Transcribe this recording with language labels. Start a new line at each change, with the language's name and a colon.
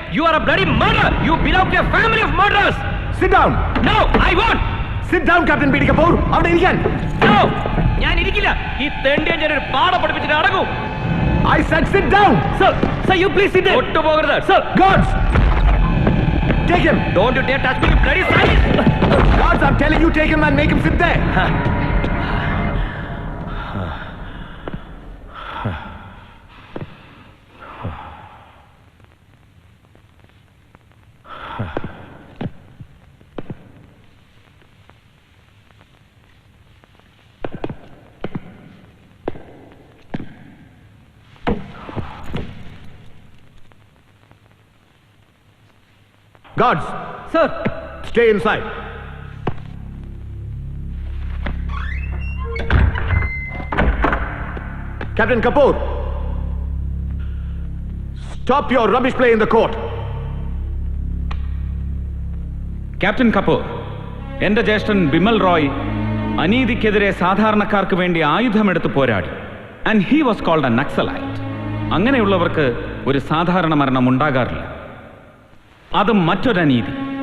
English: You are a bloody murderer. You belong to a family of murderers. Sit down. No, I won't. Sit down, Captain B.D. Kapoor.
Malayalam: അവിടെ ഇരിക്കാൻ. No, ഞാൻ ഇരിക്കില്ല. ഈ തെണ്ടിയെ ഞാൻ ഒരു പാഠം പഠിപ്പിച്ചിട്ട് അടങ്ങും.
English: I said sit down. Sir, you please sit there.
Malayalam: ഒട്ടുപോകരുത്. Sir,
English: Guards. Take him. don't you dare touch me, you bloody sadist. Guards, I'm telling you, take him and make him sit there. Guards. Sir. Stay inside. Captain Kapoor. Stop your rubbish play in the court.
Malayalam: Captain Kapoor, എന്റെ ജ്യേഷ്ഠൻ ബിമൽ റോയ് അനീതിക്കെതിരെ സാധാരണക്കാർക്ക് വേണ്ടി ആയുധമെടുത്ത് പോരാടി.
English: And he was called a Naxalite.
Malayalam: അങ്ങനെയുള്ളവർക്ക് ഒരു സാധാരണ മരണം ഉണ്ടാകാറില്ല. അതും മറ്റൊരനീതി.